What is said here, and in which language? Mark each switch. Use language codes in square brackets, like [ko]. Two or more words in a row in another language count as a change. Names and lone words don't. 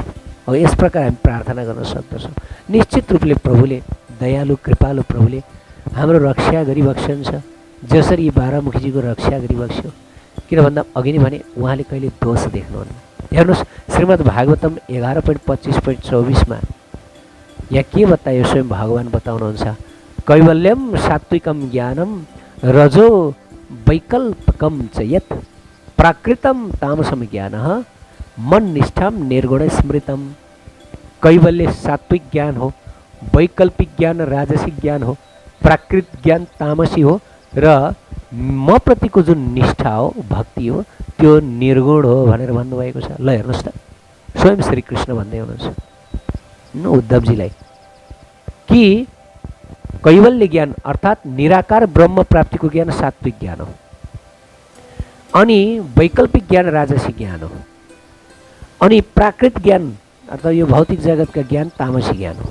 [ne] हो, यस प्रकार हामी प्रार्थना गर्न सक्दछौँ। निश्चित रूपले प्रभुले, दयालु कृपालु प्रभुले हाम्रो रक्षा गरिबक्सन्छ, जसरी यी बाह्रमुखीजीको रक्षा गरिबक्स्यो। किन भन्दा अघि नै भने उहाँले कहिले दोष देख्नुहुन्न। हेर्नुहोस्, श्रीमद् भागवतम 11.25.24 यहाँ के बतायो स्वयं भगवान बताउनुहुन्छ। [sa] कैवल्यम सात्विकम ज्ञानम रजो वैकल्पिकम च यत् प्राकृतम तामसम ज्ञानः मन निष्ठाम निर्गुण स्मृतम। [ne] कैवल्य सात्विक ज्ञान हो, वैकल्पिक ज्ञान राजसिक ज्ञान हो, प्राकृत ज्ञान तामसी हो र म प्रतिको जुन निष्ठा हो, भक्ति हो, त्यो निर्गुण हो भनेर भन्नुभएको छ। ल हेर्नुहोस् त, स्वयं श्रीकृष्ण भन्दै हुनुहुन्छ उद्धवजीलाई कि कैवल्य ज्ञान अर्थात् निराकार ब्रह्म प्राप्तिको ज्ञान सात्विक ज्ञान हो, अनि वैकल्पिक ज्ञान राजसिक ज्ञान हो, अनि प्राकृत ज्ञान अर्थात् यो भौतिक जगतका ज्ञान तामसी ज्ञान हो।